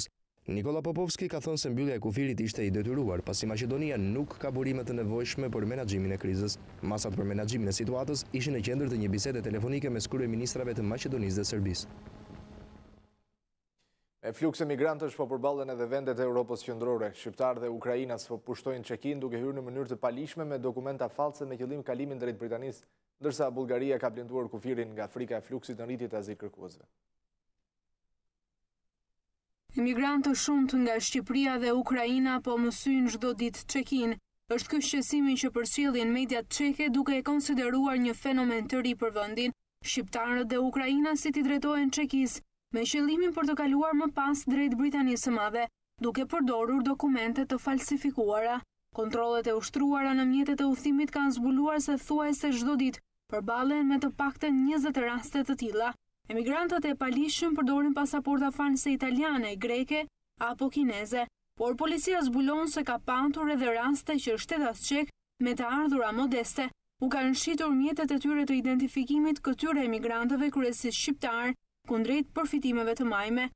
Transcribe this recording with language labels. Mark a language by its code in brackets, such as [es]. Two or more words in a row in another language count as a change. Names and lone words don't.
[sq] Nikola Popovski ka thënë se mbyllja e kufirit ishte i detyruar, pasi Maqedonia nuk ka burime të nevojshme për menaxhimin e krizës. Masat për menaxhimin e situatës ishin në qendër të një bisede telefonike mes kryeministrave të Maqedonisë dhe Serbisë. Me flukse migrantësh po përballen edhe vendet e Europës qendrore. Shqiptarë dhe ukrainas po pushtojnë check-in duke hyrë në mënyrë të palishme me dokumenta false me qëllim kalimin drejt Britanisë, ndërsa Bullgaria ka blenduar kufirin nga frika e fluksit në rritje të azilkërkuesve. Emigrantë shumë nga Shqipëria dhe Ukraina po mësyjnë çdo ditë check-in. Është ky shqetësimi që përcjellin mediat çeke duke e konsideruar një fenomen të ri për vendin. Shqiptarët dhe ukrainasit i drejtohen check-is me qëllimin për të kaluar më pas drejt Britanisë së Madhe, duke përdorur dokumente të falsifikuara. Kontrollet e ushtruara në mjetet e udhëtimit kanë zbuluar se thuajse çdo ditë përballen me të paktën 20 raste të tilla. Emigrantët e palishëm përdorin pasaporta false italiane, greke apo kineze, por policia zbulon se ka patur edhe raste që shtetas çek me të ardhura modeste u kanë shitur mjetet e tyre të identifikimit këtyre emigrantëve kryesisht shqiptar kundrejt përfitimeve të majme.